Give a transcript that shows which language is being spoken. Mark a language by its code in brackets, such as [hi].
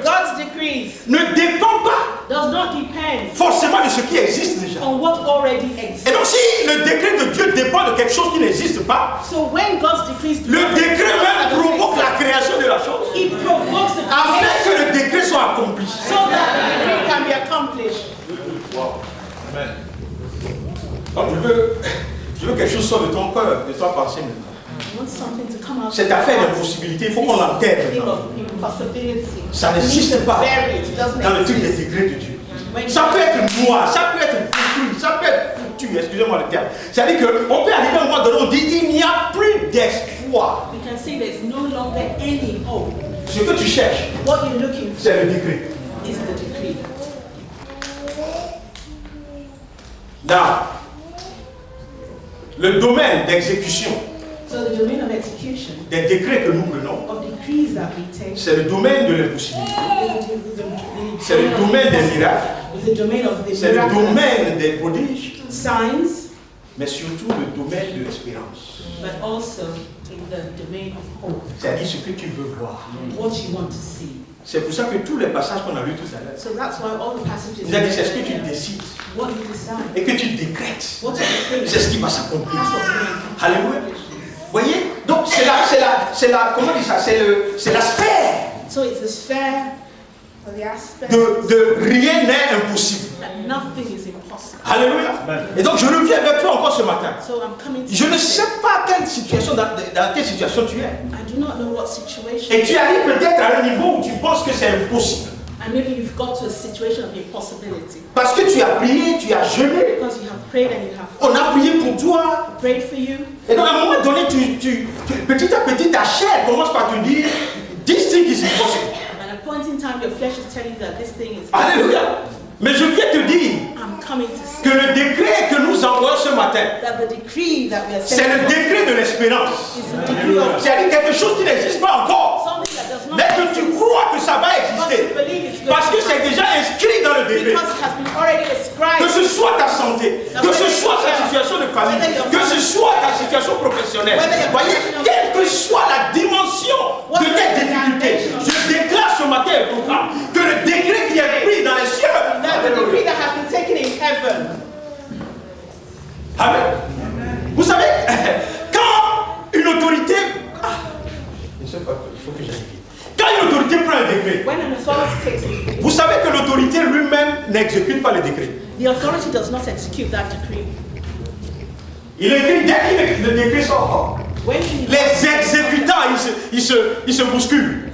[en] God's decrees [fr] ne dépend pas [en] does not depend [fr] forcément de ce qui existe déjà. [en] on what already [fr] Et [en] exists. [fr] donc si le décret de Dieu dépend de quelque chose qui n'existe pas, [en] So when God's decrees do [fr] le [en] not [fr] décret [en] exist, [fr] même provoque la création de la chose [en] it provokes the [fr] afin [en] creation [fr] que le décret soit accompli. [en] so that the decree can be accomplished. [fr] Donc je veux quelque chose sorte de ton cœur, de ta pensée maintenant. [en] I want something to come out. [fr] Cette affaire d'impossibilité, il faut qu'on l'enterre [en] Thing [fr] maintenant. [en] of impossibility. [fr] Ça [en] We need [fr] n'existe [en] to [fr] pas [en] bury it. It doesn't [fr] dans le truc des [en] exist. [fr] décrets de Dieu. [en] When [fr] Ça peut être noir, ça peut être détruit, ça peut être foutu, excusez-moi le terme. C'est-à-dire qu'on peut arriver à un moment donné, on dit il n'y a plus d'espoir. [en] we can see there's no longer any hope. [fr] Ce que tu cherches, [en] What you're looking for [fr] c'est le décret. [en] is the decree. [fr] Dans le domaine d'exécution [en] So the domain of execution [fr] des décrets que nous prenons, [en] of decrees that we take [fr] c'est le domaine de l'impossibilité, c'est le [en] is [fr] domaine des miracles, [en] the domain of the [fr] c'est le [en] miraculous, [fr] domaine des prodiges, [en] signs, [fr] mais surtout le domaine de l'espérance. [en] but also in the domain of hope, [fr] C'est-à-dire ce que tu veux voir. [en] what you want to see. [fr] C'est pour ça que tous les passages qu'on a lus tout à l'heure, [en] So that's why all the passages [fr] il a dit c'est ce que tu décides [en] what you decide, [fr] et que tu décrètes. [en] what you decree, [fr] C'est ce qui va s'accomplir. [en] that's what's going to happen. [fr] Alléluia. Voyez? Donc comment on dit ça? C'est la sphère [en] So it's a sphere for the aspect [fr] de rien n'est impossible. [en] that nothing is impossible. [fr] Alléluia. Et donc je reviens avec toi encore ce matin. [en] So I'm coming to [fr] Je ne [en] you [fr] sais [en] today. [fr] pas dans quelle situation tu es. [en] I do not know what situation, [fr] Et tu arrives peut-être à un niveau où tu penses que c'est impossible. [en] and maybe you've got to a situation of impossibility [fr] Parce que tu as prié, tu as jeûné. [en] because you have prayed and you have [fr] On a prié pour toi. [en] prayed for you. [fr] Et donc à un moment donné, petit à petit, ta chair commence par te dire, [en] this thing is impossible. At a point in time, your flesh is telling you that this thing is [fr] Alléluia. Mais je viens te dire [en] I'm coming to say [fr] que le décret que nous envoyons ce matin, [en] that the decree that we are [fr] c'est [en] sending [fr] le décret de l'espérance. [en] is the decree of [fr] C'est-à-dire quelque chose qui n'existe pas encore, [en] something that does not [fr] mais que tu [en] exist, [fr] crois que ça va [en] but [fr] exister. [en] you believe it's going [fr] Parce que [en] to [fr] c'est [en] happen [fr] déjà inscrit dans le décret. [en] because it has been already [fr] Que [en] ascribed. [fr] ce soit ta santé, que ce soit ta situation de famille, que ce soit ta situation professionnelle. Voyez, quelle que soit la dimension de tes difficultés, je déclare ce matin et proclame que le décret qui est pris dans les cieux, [en] That the decree that has been taken in heaven. [fr] Amen. Vous savez, quand une autorité, je ne sais pas, il faut que j'aille vite. Quand une autorité prend un décret, [en] When an authority takes a decree, [fr] vous savez que l'autorité lui-même n'exécute pas le décret. [en] the authority does not execute that decree. [fr] Il écrit dès que le décret sort. [en] When he, [fr] Les exécutants, ils se bousculent.